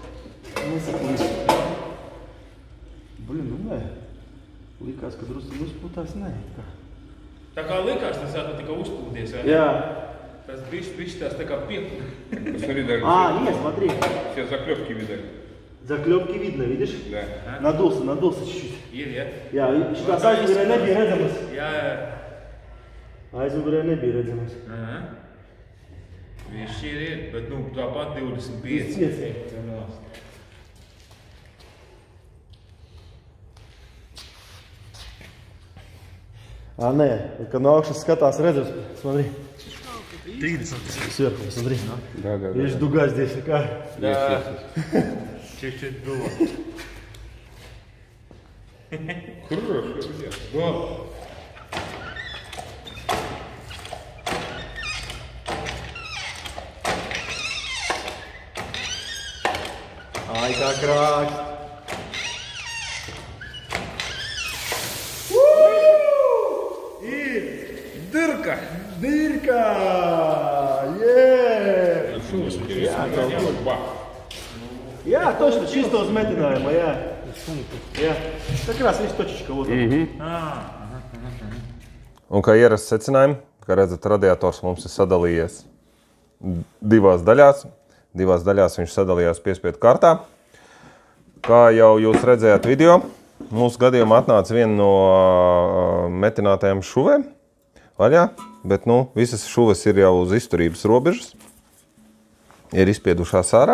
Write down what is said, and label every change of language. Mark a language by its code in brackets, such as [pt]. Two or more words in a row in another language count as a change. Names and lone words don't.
[lv] Blin, nu nē. Likās, ka drusku uzpūtās, nē. Tā kā likās, tas tā tika uzpūties, vai? Jā. Tas bišķi tās tā kā piepūta. [ru] Посмотри, даже Нет, смотри. все заклепки видали. Заклепки видно, видишь? Да. Надулся чуть-чуть. [lv] Ir. Jā, šitās aizmugurē nebija redzamas. Jā. Aizmugurē nebija redzamas. Viņš ir, bet nu tāpat 25. 25. Nē, kad no augšas skatās redzams, [ru] смотри. 30 сверху, смотри. Да. Видишь, дуга здесь такая. Да. Чуть-чуть было. Хорошо, Го. Ай, как красит. И Дырка! дырка! Jā, точно, чисто [lv] uzmetinājuma, jā. Jā. Tā krās viss točička. Un kā ierasts secinājumi, kā redzat, radiators mums ir sadalījies divās daļās. Divās daļās viņš sadalījās piespiedu kārtā. Kā jau jūs redzējāt video, mūsu gadījumā atnāca viena no metinātajām šuvēm vaļā, bet visas šuves ir jau uz izturības robežas, ir izspiedušās ārā.